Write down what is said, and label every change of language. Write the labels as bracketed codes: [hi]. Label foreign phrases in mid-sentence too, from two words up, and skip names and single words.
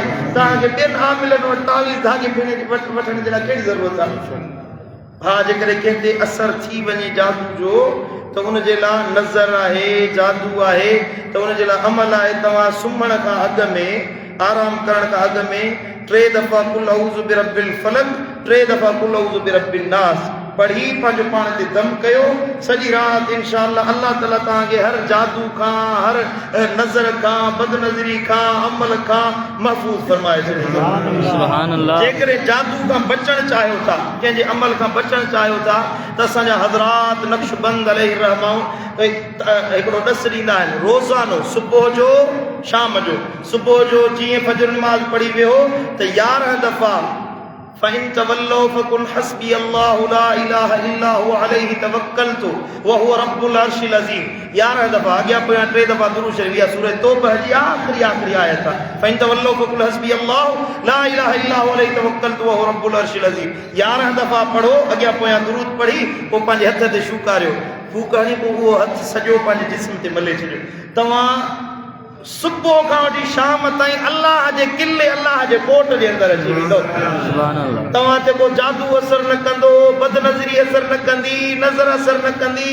[sd] तव्हांखे ॿियनि आमिलनि वटि तावीज़ धागे वठण जे लाइ कहिड़ी ज़रूरत आहे? हा, जेकॾहिं कंहिं ते असरु थी वञे जादू जो त उनजे लाइ नज़र आहे, जादू आहे, त उनजे लाइ अमल आहे। तव्हां सुम्हण खां अॻु में, आराम करण खां अॻु में 3 दफ़ा [ar] قل أعوذ برب الفلق, [sd] 3 दफ़ा [ar] قل أعوذ برب الناس [sd] पढ़ी पंहिंजो पाण ते दम कयो। सॼी राति इंशाअल्लाह अल्लाह ताला तव्हांखे हर जादू खां, हर नज़र खां, बदनज़री खां, अमल खां महफ़ूज़ फरमाए छॾींदो। [ar] سبحان الله. [sd] जेकॾहिं जादू खां बचणु चाहियो था, कंहिंजे अमल खां बचणु चाहियो था, त असांजा हज़रात नक्शबंद [ar] عليه رحمة [sd] हिकिड़ो ॾस ॾींदा आहिनि। रोज़ानो सुबुह जो, शाम जो, सुबुह जो जीअं फजर नमाज़ पढ़ी वियो त 11 दफ़ा [ar] فإن تولوا فقل حسبي الله لا إله إلا هو عليه توكلت وهو رب العرش العظيم. [sd] 11 दफ़ा अॻियां पोयां 3 दफ़ा दुरूद शरीफ। इहा सूरह तौबह जी आख़िरी आयत आहे। [ar] فإن تولوا فقل حسبي الله لا إله إلا هو عليه توكلت وهو رب العرش العظيم. [sd] 11 दफ़ा पढ़ो, अॻियां पोयां दुरूद पढ़ी, पोइ पंहिंजे हथ ते शूकारियो, फूक हणी, पोइ उहो हथ सॼो पंहिंजे जिस्म ते मले छॾियो। तव्हां सुबुह खां वठी शाम ताईं अल्लाह जे किले, अल्लाह जे कोट जे अंदरि अची वेंदो। तव्हां ते को जादू असर न कंदो, बदनज़री असर न कंदी, नज़र असर न कंदी।